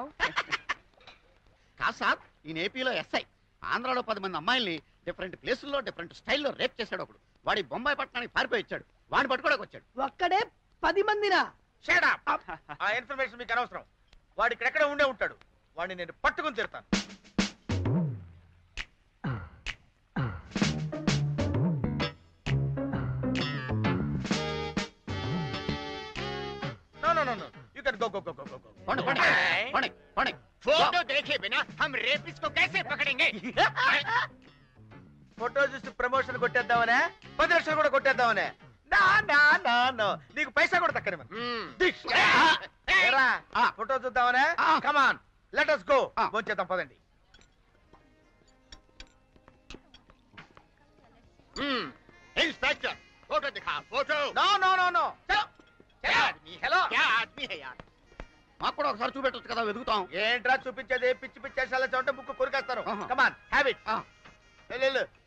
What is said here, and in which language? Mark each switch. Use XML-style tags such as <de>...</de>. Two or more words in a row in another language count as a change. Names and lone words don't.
<te>కాదు సార్, ఈ ఏపీలో ఎస్ఐ. ఆంధ్రాలో 10 మంది అమ్మాయిల్ని డిఫరెంట్ ప్లేసుల్లో డిఫరెంట్ స్టైల్లో రేప్ చేశాడు ఒకడు. వాడి బొంబాయి పట్టణానికి పారిపోయి వచ్చాడు. వాడిని పట్టుకోవడానికి వచ్చాడు. ఒక్కడే 10 మందినా? ఆ ఇన్ఫర్మేషన్ మీకు అనవసరం. వాడి ఇక్కడెక్కడ ఉండే ఉంటాడు. వాడిని నేను పట్టుకుని తీరుతాను.</te> <en>You can go.</en> <hi>फोटो देखे बिना हम रेपिस्ट को कैसे पकड़ेंगे?</hi> <te>ఫోటో చూసి ప్రమోషన్ కొట్టేద్దామనే, 10 లక్షలు కూడా కొట్టేద్దామనే. నీకు పైసా కూడా తక్కని ఫోటో చూద్దామనే. కమాన్,</te> <en>లెట్ us go.</en> <te>భోంచేద్దాం, పదండి.</te> <hi>इंस्पेक्टर फोटो दिखा. फोटो</hi> <en>no hello,</en> <hi>क्या आदमी है यार.</hi> <te>మాకు కూడా ఒకసారి చూపెట్టొచ్చు కదా, వెతుకుతాం. ఏంట్రా చూపించేది? పిచ్చి పిచ్చి చేసాల చోట బుక్ కొరికేస్తారు.</te> <en>come on, have it.</en> <te>వెళ్ళు.</te>